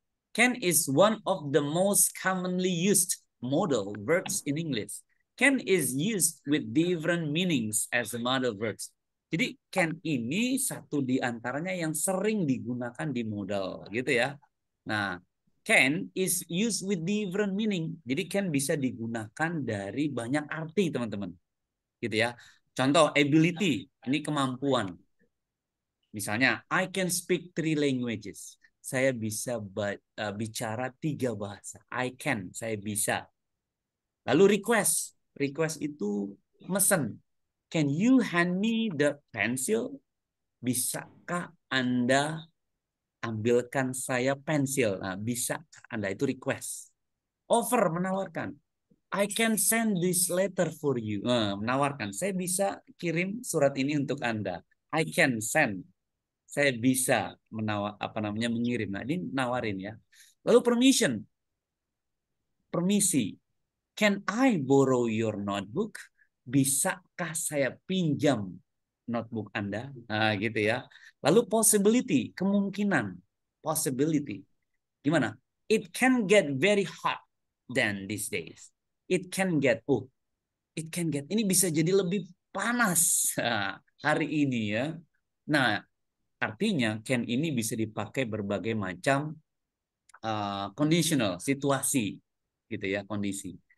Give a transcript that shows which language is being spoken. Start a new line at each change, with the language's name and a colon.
English: Can is one of the most commonly used modal verbs in English. Can is used with different meanings as a modal verbs.
Indonesian: Jadi can ini satu di antaranya yang sering digunakan di modal gitu ya.
English: Nah, can is used with different meaning.
Indonesian: Jadi can bisa digunakan dari banyak arti teman-teman. Gitu ya. Contoh ability, ini kemampuan. Misalnya,
English: I can speak 3 languages.
Indonesian: Saya bisa bicara 3 bahasa.
English: I can,
Indonesian: saya bisa. Lalu request.
English: Request
Indonesian: itu mesen.
English: Can you hand me the pencil?
Indonesian: Bisakah Anda ambilkan saya pensil? Nah, bisa Anda, itu request. Offer, menawarkan.
English: I can send this letter for you.
Indonesian: Menawarkan. Saya bisa kirim surat ini untuk Anda.
English: I can send.
Indonesian: Saya bisa mengirim. Nah, ini nawarin ya. Lalu permission. Permisi.
English: Can I borrow your notebook?
Indonesian: Bisakah saya pinjam notebook Anda? Nah, gitu ya. Lalu possibility, kemungkinan. Possibility. Gimana?
English: It can get very hot than these days. It can get,
Indonesian: ini bisa jadi lebih panas hari ini ya. Nah, artinya can ini bisa dipakai berbagai macam conditional, situasi gitu ya, kondisi.